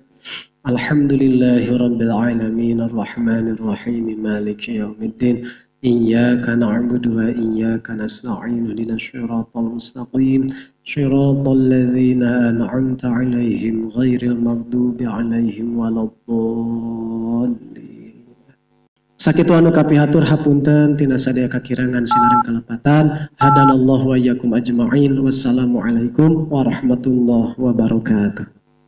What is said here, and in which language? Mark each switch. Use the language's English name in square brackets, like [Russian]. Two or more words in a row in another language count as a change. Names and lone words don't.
[Arabic] الحمد لله رب العالمين الرحمن الرحيم مالك يوم الدين. إياك نعبد وإياك نستعين اهدنا الصراط المستقيم صراط الذين أنعمت عليهم غير المغضوب عليهم ولا الضالين. [Sundanese] Sakitu anu kapihatur hapunten tina sadaya kakirangan sinareng kalepatan. [Arabic] هدانا الله وإياكم أجمعين. والسلام عليكم ورحمة الله وبركاته.